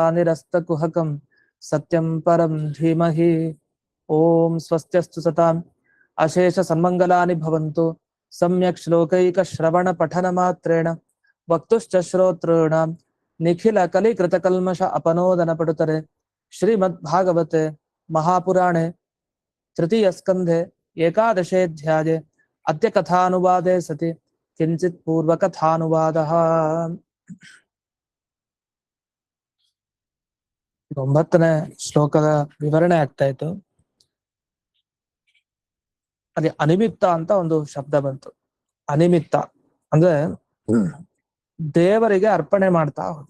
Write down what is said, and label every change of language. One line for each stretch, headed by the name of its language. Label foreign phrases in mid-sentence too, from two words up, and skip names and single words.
Sanskrit: निरस्तकुहकं सत्यं परं धीमहि ॐ स्वस्त्यस्तु सताम् अशेषसन्मङ्गलानि भवन्तु सम्यक् श्लोकैकश्रवणपठनमात्रेण वक्तुश्च श्रोतॄणां निखिलकलिकृतकल्मष अपनोदनपटुतरे श्रीमद्भागवते महापुराणे तृतीयस्कन्धे एकादशेऽध्याये अद्य कथानुवादे सति किञ्चित् पूर्वकथानुवादः।
Kannada: 9ನೇ ಶ್ಲೋಕದ ವಿವರಣೆ ಆಗ್ತಾ ಇತ್ತು. ಅದೇ ಅನಿಮಿತ್ತ ಅಂತ ಒಂದು ಶಬ್ದ ಬಂತು. ಅನಿಮಿತ್ತ ಅಂದ್ರೆ ದೇವರಿಗೆ ಅರ್ಪಣೆ ಮಾಡ್ತಾ ಹೋದು.